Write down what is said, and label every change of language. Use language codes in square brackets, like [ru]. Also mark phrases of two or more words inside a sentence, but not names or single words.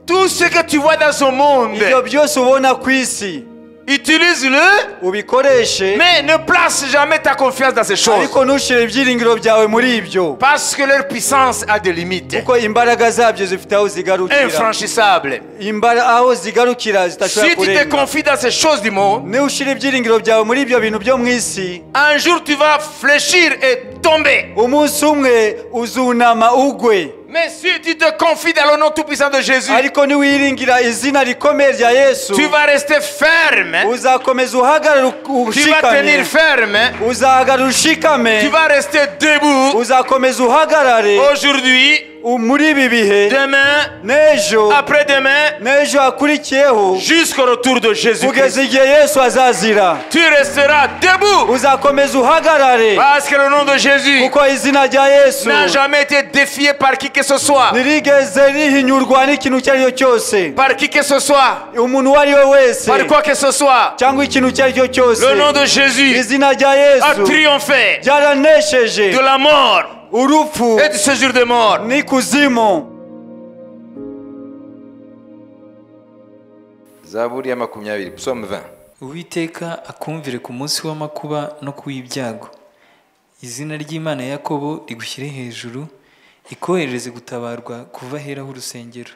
[fr] Tout ce que tu vois dans ce monde, [rw] ibyo byose ubona ku isi [fr] utilise-le, [rw] ubikoreshe, [fr] mais ne place jamais ta confiance dans ces choses. [rw] ariko ntushire ibyiringiro byawe muri ibyo, [fr] Parce que leur puissance a des limites. [rw] kuko imbaraga zabyo zifite aho zigarukira, [fr] Infranchissable. [rw] aho zigarukira [fr] Si [rw] zitashobora [fr] tu te [rw] kurenga. [fr] confies dans ces choses du monde, [rw] niba ushyira ibyiringiro byawe muri ibyo bintu byo mu isi, [fr] un jour tu vas fléchir et tomber. [rw] umunsi umwe uzunama ugwe. [fr] Mais si tu te confies dans le nom tout-puissant de Jésus, [rw] ariko niwiringira izina rikomeye rya Yesu, [fr] tu vas rester ferme. [rw] uzakomeza uhagarara [fr] Tu vas tenir [rw] ushikamye, [fr] ferme. [rw] uzahagarara [fr] Tu [rw] ushikame, [fr] vas rester debout. [rw] uzakomeza uhagarare [fr] Aujourd'hui, [rw] muri ibi bihe, [fr] demain, [rw] n'ejo, [fr] après-demain, [rw] n'ejo hakurikiyeho, [fr] jusqu'au retour de Jésus. [rw] kugeza igihe Yesu azazira. [fr] Tu resteras debout. [rw] Uzakomeza uhagarare, [fr] Parce que le nom de Jésus [rw] kuko izina rya Yesu [fr] n'a jamais été défié par qui que ce soit. [rw] ntirigeze rihinyurwa n'ikintu icyo ari cyo cyose, [fr] Par qui que ce soit. [rw] umuntu uwo ari we wese, [fr] Par quoi que ce soit. [rw] cyangwa ikintu icyo ari cyo cyose. [fr] Le nom de Jésus [rw] izina rya [fr] a [rw] Yesu [fr] triomphé [rw] ryaranesheje [fr] de la mort [rw] urupfu [fr] et du séjour de mort. [rw] n'ikuzimu. Zaburi ya 20, Psaume 20. Uwiteka akumvire ku munsi w'amakuba no ku w'ibyago. Izina ry'Imana ya Yakobo rigushyire hejuru, ikohereze gutabarwa kuva ahera h'urusengero.